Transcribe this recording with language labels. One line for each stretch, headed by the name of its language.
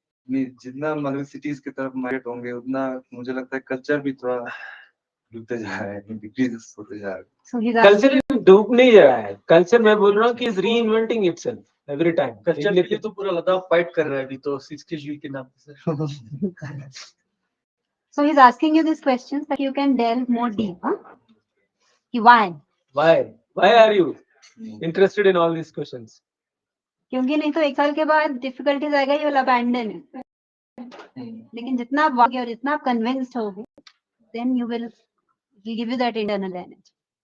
Hindi: नहीं, जितना मतलब सिटीज की तरफ माइग्रेट होंगे उतना मुझे लगता है कल्चर भी थोड़ा डूबते जा रहा है, डिक्रीज होते जा रहा है.
English: So he's
Hindi: कल्चर डूब नहीं जा रहा है.
English: culture
Hindi: मैं बोल रहा हूँ कि
English: Is reinventing itself every time.
Hindi: Culture के लिए तो पूरा लद्दाख फाइट कर रहा है अभी तो 60G के नाम से.
English: So he's asking you these questions that you can delve more deep. Huh? Why? Why are you interested in all these questions?
Hindi: क्योंकि नहीं तो एक साल के बाद डिफिकल्टीज आएगा,
English: You will abandon it.
Hindi: लेकिन जितना आप वाकई और जितना आप कन्विंस्ड होगे,
English: Then you will give you that internal energy.